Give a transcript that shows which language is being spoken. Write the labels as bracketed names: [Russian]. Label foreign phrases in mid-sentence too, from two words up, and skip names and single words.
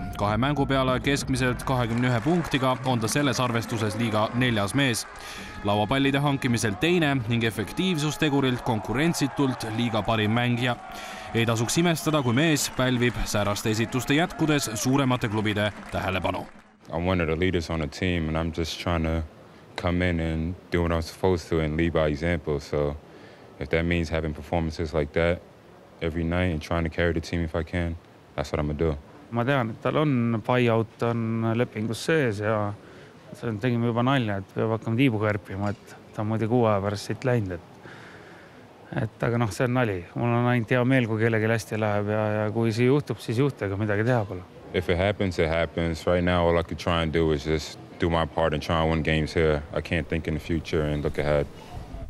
[Estonian] 2 mängu peale keskmiselt 21 punktiga on ta selles arvestuses liiga 4. mees. Lauapallide hankimisel 2. ning efektiivsustegurilt konkurentsitult liiga parim mängija. Ei tasuks imestada, kui mees pälvib sääraste esituste jätkudes suuremate klubide tähelepanu. [English] I'm one of the leaders on the team and I'm just trying to come in and do what I'm supposed to and lead by example. So if that means having performances like that every night and trying to carry the team if I can, that's what I'm gonna do. [Estonian] Ma tean, et tal on buyout on lepingus sees ja tegime juba nalja, et peab hakkama tiibu kärpima, et ta on muidu 6 aja pärast siit läinud. Aga see on nali. Mul on ainult hea meel, kui kellelgi hästi läheb ja kui see juhtub, siis juhtega midagi teha pole. [English] If it happens, it happens. Right now, all I could try and do is just do my part and try and win games here. I can't think in the future and look ahead.